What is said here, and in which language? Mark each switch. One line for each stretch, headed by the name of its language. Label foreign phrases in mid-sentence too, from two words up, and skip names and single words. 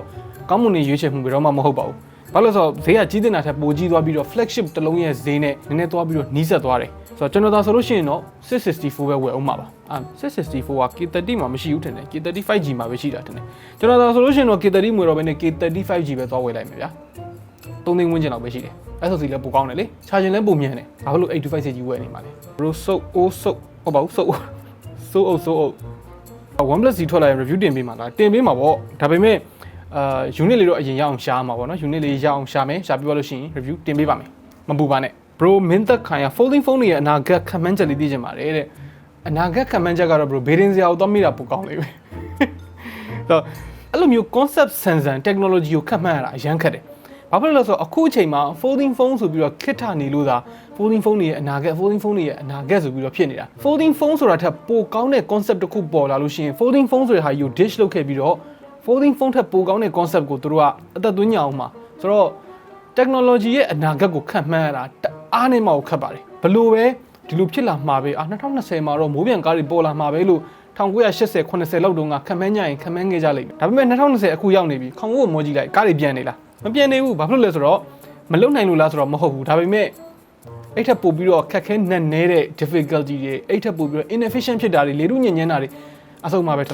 Burmese: ကောင်းမွန်နေရွေးချယ်မှုဘယ်တော့မှမဟုတ်ပါဘူးဘာလို့လဲဆိုတော့ဈေးကကြီးတင်တာထက်ပိုကြီးသွားပြီးတော့ flagship တစ်လုံးရဲ့ဈေးနဲ့နည်းနည်းသွားပြီးတော့နီးစပ်သွားတယ်ဆိုတော့ကျွန်တော်သာဆိုလို့ရှိရင်တော့664ပဲဝယ်အောင်ပါ664က K30 မှာမရှိဘူးထင်တယ် K30 5G မှာပဲရှိတာထင်တယ်ကျွန်တော်သာဆိုလို့ရှိရင်တော့ K30 မွေတော့ဘဲနဲ့ K30 5G ပဲသွားဝယ်လိုက်မယ်ဗျာ3သိန်းဝန်းကျင်လောက်ပဲရှိတယ် SoC လည်းပိုကောင်းတယ်လေ charging လည်းပိုမြန်တယ်ဘာလို့ 825G ဝယ်နေမှာလဲ bro ဆုပ်ဟုတ်ပါဘူးဆုပ် OnePlus Z ထွက်လာရင် review တင်ပေးမှာလားတင်ပေးမှာပေါ့ဒါပေမဲ့unit လေးတော့အရင်ရအောင်ရှားမှာပေါ့နော် unit လေးရအောင်ရှာမယ်ရှာပြီးတော့လို့ရှိရင် review တင်ပေးပါမယ်မ ပူပါနဲ့ bro မင်းသက်ခိုင်က
English: folding phone
Burmese: တွေရဲ့အနာဂတ်ခံမှန်းချက်လေးသိချင်ပါတယ်တဲ့အနာဂတ်ခံမှန်းချက်ကတော့ bro ဘေးရင်စရာကိုသွားမိတာပိုကောင်းလေးပဲဆိုတော့အဲ့လိုမျိုး
English: concept sensor technology
Burmese: ကိုခံမှန်းရတာအရန်ခက်တယ်ဘာဖြစ်လို့လဲဆိုတော့အခုအချိန်မှာ
English: folding phone
Burmese: ဆိုပြီးတော့ခက်ထနေလို့သာ
English: folding phone
Burmese: တွေရဲ့အနာဂတ်
English: folding phone
Burmese: တွေရဲ့အနာဂတ်ဆိုပြီးတော့ဖြစ်နေတာ
English: folding phone
Burmese: ဆိုတာထက်ပိုကောင်းတဲ့ concept တစ်ခုပေါ်လာလို့ရှိရင်
English: folding phone
Burmese: ဆိုတဲ့ဟာကို dish လုပ်ခဲ့ပြီးတော့
English: folding phone
Burmese: ထက်ပိုကောင်းတဲ့ concept ကိုသူတို့ကအသက်သွင်းကြအောင်မှာဆိုတော့ technology ရဲ့အနာဂတ်ကိုခံမှန်းရတာအားနဲ့မှကိုခက်ပါတယ်ဘလို့ပဲဒီလိုဖြစ်လာမှာပဲ2020မှာတော့မိုးပြန်ကားတွေပေါ်လာမှာပဲလို့1980 80လောက်တုန်းကခံမှန်းကြရင်ခံမှန်းခဲ့ကြလိမ့်မယ်ဒါပေမဲ့2020အခုရောက်နေပြီခေါင်းကိုမောကြည့်လိုက်ကားတွေပြန်နေလားမပြန်နေဘူးဘာဖြစ်လို့လဲဆိုတော့မလုံနိုင်လို့လားဆိုတော့မဟုတ်ဘူးဒါပေမဲ့အဲ့ထက်ပို့ပြီးတော့ခက်ခဲနက်နဲတဲ့ difficulty တွေအဲ့ထက်ပို့ပြီးတော့ inefficient ဖြစ်တာတွေလေလူညဉ့်ညမ်းတာတွေအဆုံးမှာပဲဒါ